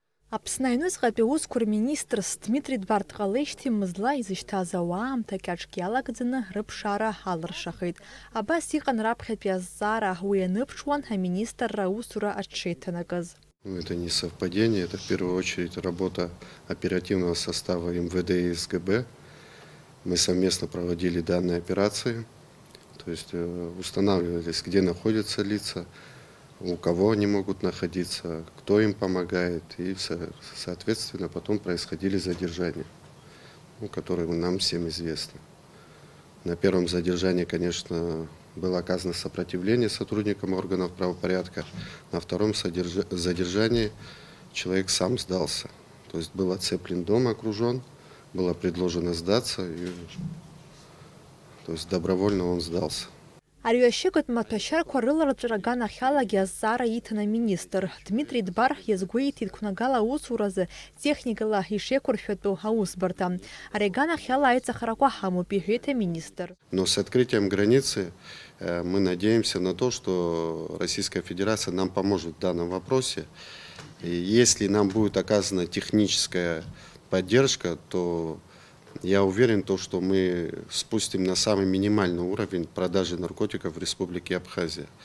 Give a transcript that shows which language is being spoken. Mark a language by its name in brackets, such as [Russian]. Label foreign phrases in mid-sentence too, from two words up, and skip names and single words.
[Abkhazian] Аԥсны аҩныҵҟатәи аусқәа рминистр Дмитри Дбарҭҟалеишьҭи мызла изышьҭаз ауаамҭа кьаҿк иалагӡаны рыԥшаара алыршахеит. Абас иҟан раԥхьатәи азҵаара уи аныԥшуан аминистрра аусура аҽеиҭанакыз. [Russian] Это не совпадение, это в первую очередь работа оперативного состава МВД и СГБ. Мы совместно проводили данные операции, то есть устанавливались, где находятся лица, у кого они могут находиться, кто им помогает, и, соответственно, потом происходили задержания, которые нам всем известны. На первом задержании, конечно, было оказано сопротивление сотрудникам органов правопорядка, на втором задержании человек сам сдался, то есть был оцеплен дом, окружен, было предложено сдаться, то есть добровольно он сдался. [Abkhazian] Арҩашьыгатә маҭәашьарақәа рыларҵәара аганахьалагьы азҵаара иҭан аминистр. Дмитри Дбар иазгәеиҭеит қәнагала аусуразы техникала ишеиқәыршәатәу аусбарҭа. Ари аганахьала аиҵахарақәа ҳамоуп, иҳәеит аминистр. [Russian] Но с открытием границы мы надеемся на то, что Российская Федерация нам поможет в данном вопросе. И если нам будет оказана техническая поддержка, то я уверен, что мы спустим на самый минимальный уровень продажи наркотиков в Республике Абхазия.